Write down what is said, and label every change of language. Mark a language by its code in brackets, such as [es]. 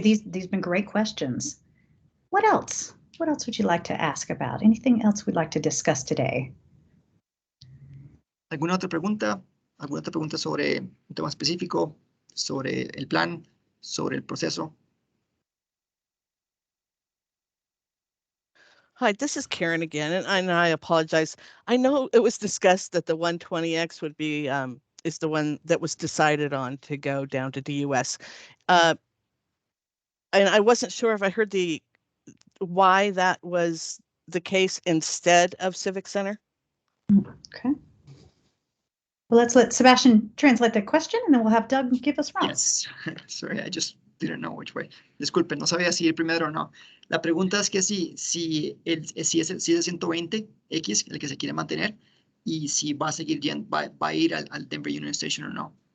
[en] These have been great questions. What else? What else would you like to ask about? Anything else we'd like to discuss today? [es] ¿Alguna otra pregunta? ¿Alguna otra pregunta sobre un tema específico? ¿Sobre el plan? ¿Sobre el proceso? [en] Hi, this is Karen again, and I apologize. I know it was discussed that the 120X would be is the one that was decided on to go down to DUS. And I wasn't sure if I heard why that was the case instead of Civic Center. Okay. Well, let's let Sebastian translate the question and then we'll have Doug give us routes. Yes, sorry, I just didn't know which way. [es] Disculpen, no sabía si ir primero o no. La pregunta es que si es el 120X el que se quiere mantener y si va a seguir va a ir al Denver Union Station o no.